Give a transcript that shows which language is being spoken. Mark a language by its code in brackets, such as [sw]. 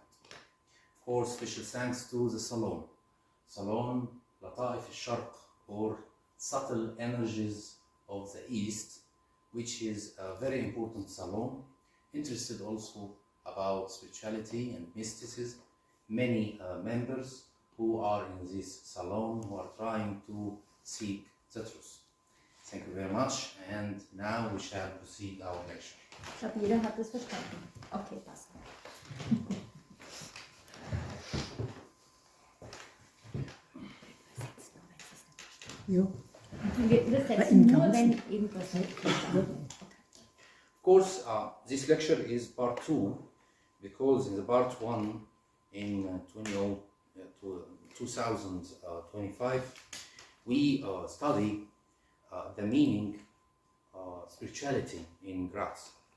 [en] Of course, special thanks to the Salon Lataif al-Sharq, or subtle energies of the East, which is a very important salon, interested also about spirituality and mysticism. Many members who are in this salon who are trying to seek the truth. Thank you very much, and now we shall proceed our lecture. [de] Ich glaube, jeder hat das verstanden. Okay, passt. Ja. Wir übersetzen nur, wenn irgendwas nicht [en] Of course, this lecture is part 2, because in the part 1 in 2025 we study the meaning spirituality in Graz.